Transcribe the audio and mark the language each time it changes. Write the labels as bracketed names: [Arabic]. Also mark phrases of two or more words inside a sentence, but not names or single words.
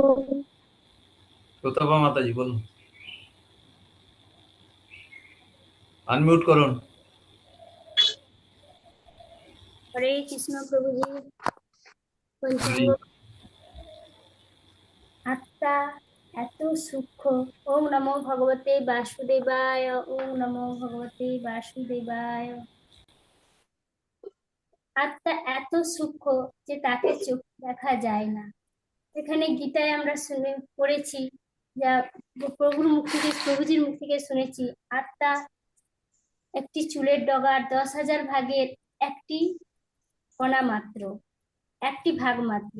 [Bangla] সুতাপা মাতাজি বলুন, আনমিউট করুন। হরে কৃষ্ণ প্রভুজি। পঞ্চাঙ্গ আত্মা এত সূক্ষ্ম। [Sanskrit] ওম নমো ভগবতে বাসুদেবায়, ওম নমো ভগবতে বাসুদেবায়। [Bangla] আত্মা এত সূক্ষ্ম যে তাকে চোখ দেখা যায় না। এখানে গীতায় আমরা শুনে পড়েছি, যা প্রভুজির মুখ থেকে শুনেছি, আত্মা একটি চুলের ডগার 10,000 ভাগের একটি কণা মাত্র, একটি ভাগ মাত্র।